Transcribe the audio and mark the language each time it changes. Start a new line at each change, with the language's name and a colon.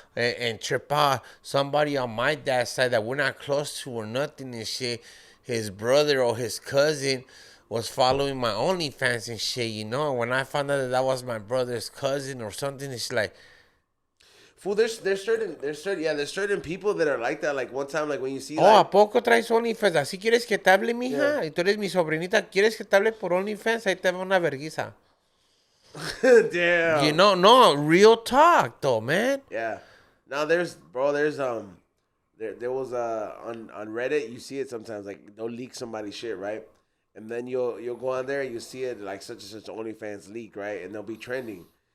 English: And trip out. Somebody on my dad's side that we're not close to or nothing and shit. His brother or his cousin was following my OnlyFans and shit, you know. And when I found out that that was my brother's cousin or something, it's like, Fool, there's certain people that are like that. Like one time, like when you see, oh, like,
Spanish: ¿a poco traes OnlyFans? ¿Así quieres que te hable, mija? Y tú eres mi sobrinita. ¿Quieres que te hable por OnlyFans? Ahí te va una verguiza.
English: damn. You know, no, real talk, though, man. Yeah. Now there was on Reddit, you see it sometimes, like they'll leak somebody's shit, right? And then you'll go on there and you see it like such and such OnlyFans leak, right? And they'll be trending.